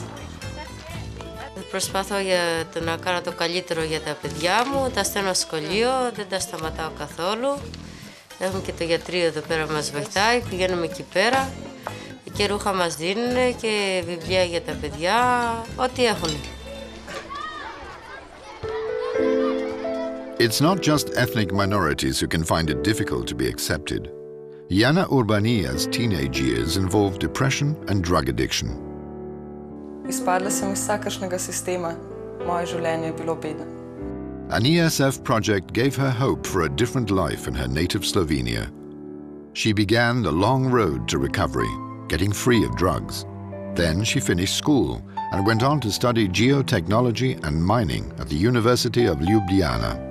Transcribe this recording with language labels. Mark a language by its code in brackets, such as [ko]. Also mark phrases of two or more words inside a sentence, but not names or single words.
[el] Προσπαθώ να κάνω το καλύτερο για τα παιδιά μου, τα στέλνω στο σχολείο, δεν τα σταματάω καθόλου. Έχουμε και το γιατρείο εδώ πέρα που μας βοηθάει, πηγαίνουμε εκεί πέρα και ρούχα μας δίνουν και βιβλία για τα παιδιά, ό,τι έχουν. [en] It's not just ethnic minorities who can find it difficult to be accepted. Yana Urbania's teenage years involved depression and drug addiction. [sl] Izpadla sem iz vsakršnega sistema. Moje življenje je bilo bedno. [en] An ESF project gave her hope for a different life in her native Slovenia. She began the long road to recovery, getting free of drugs. Then she finished school and went on to study geotechnology and mining at the University of Ljubljana.